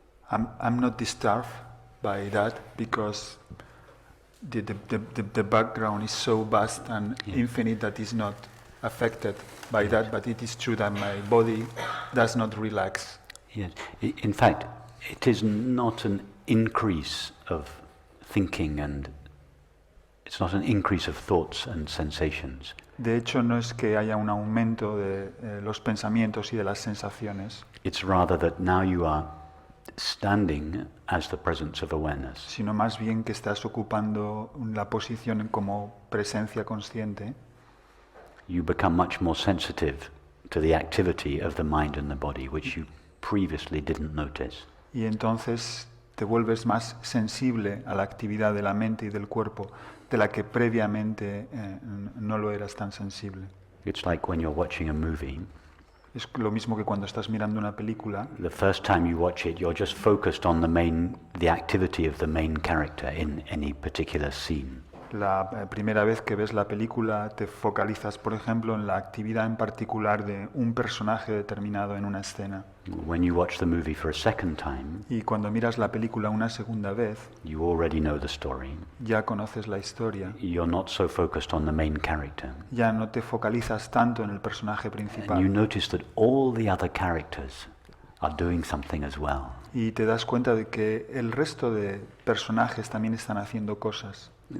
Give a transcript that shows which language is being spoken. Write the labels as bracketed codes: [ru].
[en] I'm not disturbed by that because the background is so vast and infinite that is not affected by that, but it is true that my body does not relax. Yes. In fact, it is not an increase of thinking, and it's not an increase of thoughts and sensations. [es] De hecho, no es que haya un aumento de los pensamientos y de las sensaciones, [en] It's rather that now you are standing as the presence of awareness. [es] sino más bien que estás ocupando la posición como presencia consciente. [en] You become much more sensitive to the activity of the mind and the body, which you previously didn't notice. [es] Y entonces te vuelves más sensible a la actividad de la mente y del cuerpo, de la que previamente no lo eras tan sensible. [en] It's like when you're watching a movie. [es] Es lo mismo que cuando estás mirando una película. [en] The first time you watch it, you're just focused on the activity of the main character in any particular scene. [es] La primera vez que ves la película te focalizas, por ejemplo, en la actividad en particular de un personaje determinado en una escena. [en] When you watch the movie for a second time, [es] Y cuando miras la película una segunda vez, [en] you already know the story. [es] ya conoces la historia. [en] You're not so focused on the main character. [es] Ya no te focalizas tanto en el personaje [en] And you [es] principal. [en] notice that all the other characters are doing something as well. [es] Y te das cuenta de que el resto de personajes también están haciendo cosas.